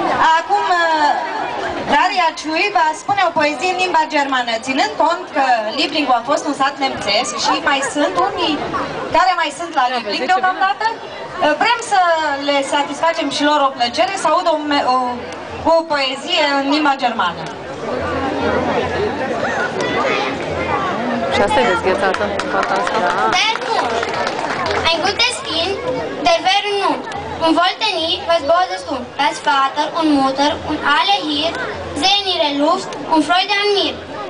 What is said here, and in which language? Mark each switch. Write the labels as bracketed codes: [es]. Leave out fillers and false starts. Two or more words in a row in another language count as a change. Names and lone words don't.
[ro] Acum Daria Ciui va spune o poezie în limba germană, ținând cont că Liebling a fost un sat nemțesc și mai sunt unii care mai sunt la Liebling deocamdată. Vrem să le satisfacem și lor o plăcere să audă o poezie în limba germană. Și asta e dezghețată, fata asta. [de] Der Mut. Ein gutes Kind, der wäre nun. Und wollte nie was Böses tun. Das Vater und Mutter und alle hier sehen ihre Lust und Freude an mir.